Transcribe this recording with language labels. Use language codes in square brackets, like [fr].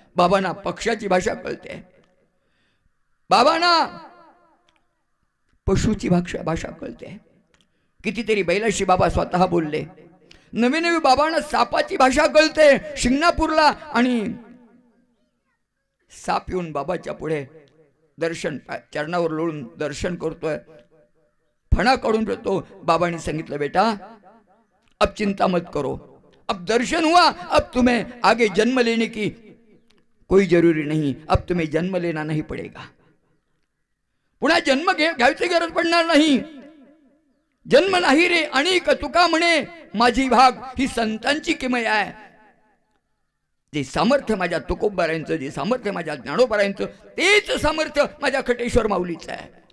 [mr] बाबांना पक्षाची भाषा कळते, बाबांना पशुची भाषा कळते. कितीतरी बैलाशी बाबा स्वतः बोलले. नवी नवी बाबांना सापाची भाषा कळते. शिंगणापूरला आणि साप येऊन बाबाच्या पुढे दर्शन, चरणावर लोळून दर्शन करतोय. फणा काढून तो बाबांनी सांगितलं, [hi] बेटा अब चिंता मत करो, अब दर्शन हुआ, अब तुम्हें आगे जन्म लेने की कोई जरूरी नहीं, अब तुम्हें जन्म लेना नहीं पड़ेगा. [mr] पुन्हा जन्म घ्यायची गरज पडणार नाही. जन्म नाही रे अनेक तुका म्हणे माझी भाग. ही संतांची किमया आहे. जे सामर्थ्य माझ्या तुकोबारायांचं, जे सामर्थ्य माझ्या ज्ञानोबारायांचं, तेच सामर्थ्य माझ्या खटेश्वर माऊलीचं आहे.